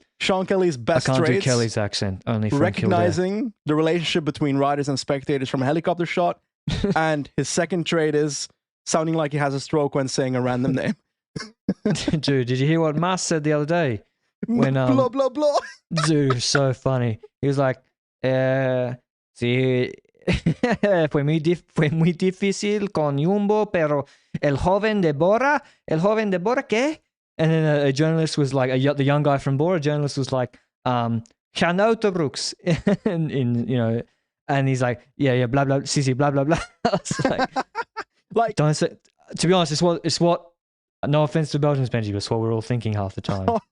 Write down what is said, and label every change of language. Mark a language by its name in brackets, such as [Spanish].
[English] Sean Kelly's best traits. I can't do Kelly's accent, only from recognizing Kildare. The relationship between riders and spectators from a helicopter shot. And his second trait is sounding like he has a stroke when saying a random name. Dude, did you hear what Mas said the other day? When, blah, blah, blah. Dude, so funny. He was like, [Spanish] sí, fue muy difícil con Jumbo, pero el joven de Bora, ¿qué? [English] And then a journalist was like, the young guy from Bora, a journalist was like, Canautobrooks, and he's like, yeah, blah, blah, sí, blah, blah, blah. I was like, like, don't say, to be honest, it's what No offense to Belgians, Benji, but that's what we're all thinking half the time.